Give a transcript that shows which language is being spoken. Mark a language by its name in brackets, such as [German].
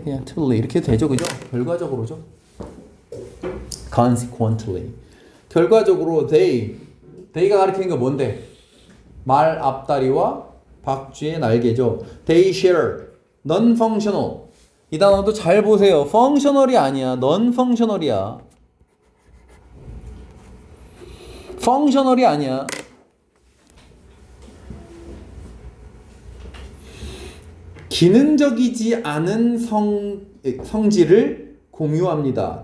[Korean] 그냥 totally 이렇게 되죠, 그죠? 결과적으로죠. consequently. 결과적으로 they가 가리키는 게 뭔데? 말 앞다리와 박쥐의 날개죠. [English] They share non-functional. [Korean] 이 단어도 잘 보세요. functional이 아니야. non-functional이야. functional이 아니야. 기능적이지 않은 성질을 공유합니다.